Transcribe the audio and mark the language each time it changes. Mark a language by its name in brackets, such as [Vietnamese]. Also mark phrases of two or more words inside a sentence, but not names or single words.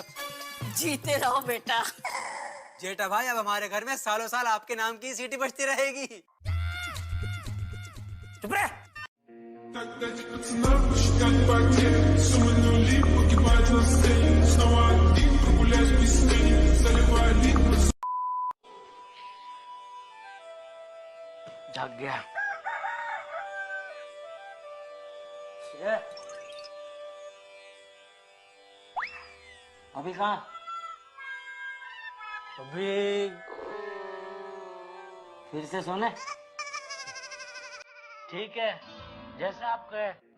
[Hindi] जीते रहो बेटा जेठा भाई अब हमारे घर में सालों साल आपके नाम की सीटी बजती रहेगी चुप रहे [Russian] Ради пацана посчитать потери, суммы нули погибать на сцене. Снова один прогуляюсь без тени, заливая лик поцелуй. [Hindi] जाग गया अभी कहाँ अभी फिर से सोने ठीक है जैसा आप कहे